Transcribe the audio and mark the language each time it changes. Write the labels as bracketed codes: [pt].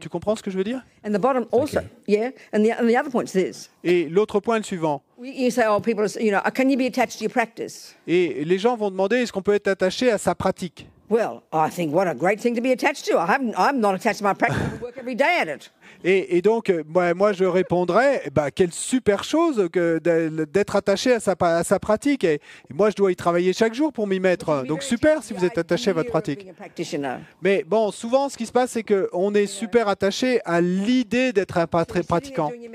[fr] Tu comprends ce que je veux dire? [en] And the bottom also, yeah. And the other point is this: [fr] Et l'autre point est le suivant. [en] you say, oh, people, can you be attached to your practice? [fr] Et les gens vont demander, est-ce qu'on peut être attaché à sa pratique? [en] Well, I think what a great thing to be attached to. I'm not attached to my practice. I work every day at it. [fr] Et donc, moi, je répondrais, quelle super chose que d'être attaché à sa pratique. Et moi, je dois y travailler chaque jour pour m'y mettre. Donc, super si vous êtes attaché à votre pratique. Mais bon, souvent, ce qui se passe, c'est qu'on est super attaché à l'idée d'être un pratiquant.